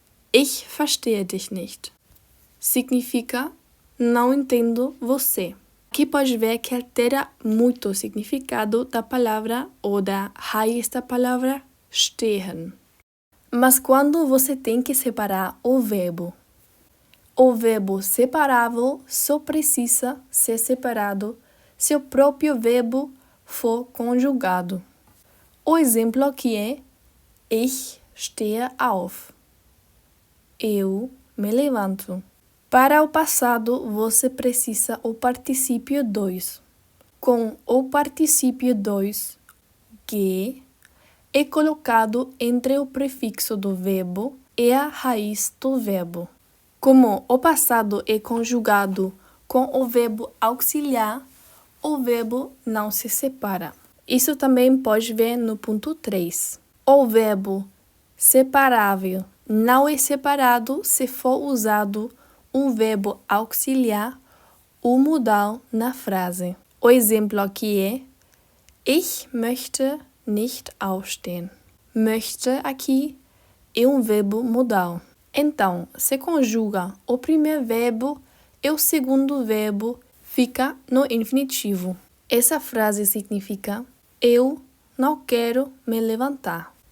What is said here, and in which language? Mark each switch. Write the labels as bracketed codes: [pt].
[de] Ich verstehe dich nicht. [pt] Significa não entendo você. Aqui pode ver que altera muito o significado da palavra ou da raiz da palavra stehen. Mas quando você tem que separar o verbo separável só precisa ser separado se o próprio verbo for conjugado. O exemplo aqui é [de] Ich stehe auf. [pt] Eu me levanto. Para o passado, você precisa o particípio 2. Com o particípio 2, ge, é colocado entre o prefixo do verbo e a raiz do verbo. Como o passado é conjugado com o verbo auxiliar, o verbo não se separa. Isso também pode ver no ponto 3. O verbo separável não é separado se for usado um verbo auxiliar ou modal na frase. O exemplo aqui é [de] Ich möchte nicht aufstehen. [pt] Möchte aqui é um verbo modal. Então, se conjuga o primeiro verbo e o segundo verbo fica no infinitivo. Essa frase significa Eu não quero me levantar.